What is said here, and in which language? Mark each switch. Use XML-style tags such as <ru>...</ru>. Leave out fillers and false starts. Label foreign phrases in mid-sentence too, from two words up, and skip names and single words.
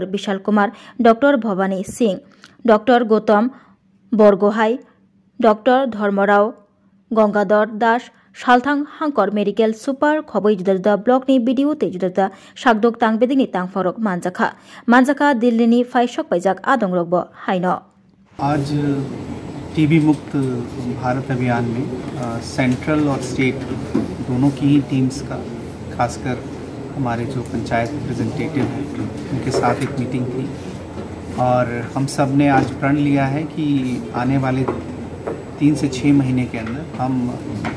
<trp>Bishal Kumar Dr. Bhavani Singh Dr. Gautam Borgohai Dr. Dharmarao Gangadhar Das salthang hangkor</trp> <en>medical super</en> <trp>khoboi juda-juda block ni video te juda-juda sakdok tangbedini tangforok manjakha Delhi ni faisok paijak adongrokbo haino.</trp> <hi>आज टीबी मुक्त भारत अभियान में सेंट्रल और स्टेट दोनों की ही टीम्स का खासकर हमारे जो पंचायत रिप्रेजेंटेटिव हैं उनके साथ एक मीटिंग थी और हम सब ने आज प्रण लिया है कि आने वाले 3 से 6 महीने के अंदर हम अपने</hi>